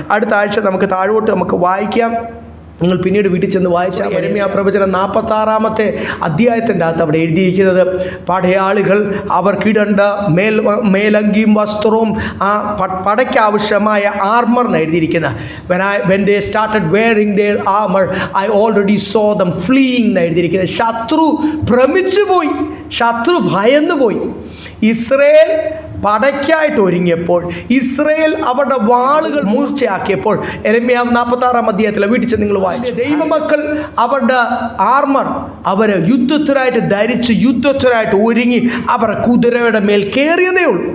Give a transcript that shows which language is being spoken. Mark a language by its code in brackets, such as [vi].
[ml] അടുത്ത ആഴ്ച നമുക്ക് താഴോട്ട് നമുക്ക് വായിക്കാം. നിങ്ങൾ പിന്നീട് വീട്ടിൽ ചെന്ന് വായിച്ചാൽ യെരമ്യാ പ്രവചനം 46-ാമത്തെ അധ്യായത്തിൻ്റെ അകത്ത് അവിടെ എഴുതിയിരിക്കുന്നത്, പടയാളികൾ അവർക്കിടേണ്ട മേലങ്കിയും വസ്ത്രവും ആ പടയ്ക്ക് ആവശ്യമായ ആർമർ എന്ന് എഴുതിയിരിക്കുന്നത്. [en] when they started wearing their armor I already saw them fleeing [ml] എന്ന് എഴുതിയിരിക്കുന്നത്. ശത്രു ഭ്രമിച്ചു പോയി, ശത്രു ഭയന്നു പോയി. ഇസ്രയേൽ പടയ്ക്കായിട്ട് ഒരുങ്ങിയപ്പോൾ, ഇസ്രയേൽ അവരുടെ വാളുകൾ മൂർച്ചയാക്കിയപ്പോൾ, യെരമ്യാ 46-ാം അധ്യായത്തിലെ വീട്ടിൽ ചെന്ന് നിങ്ങൾ വായിച്ചു, ദൈവമക്കൾ അവരുടെ ആർമർ അവർ യുദ്ധത്തിനായിട്ട് ധരിച്ച് യുദ്ധത്തിനായിട്ട് ഒരുങ്ങി അവർ കുതിരയുടെ മേൽ കയറിയതേ ഉള്ളൂ.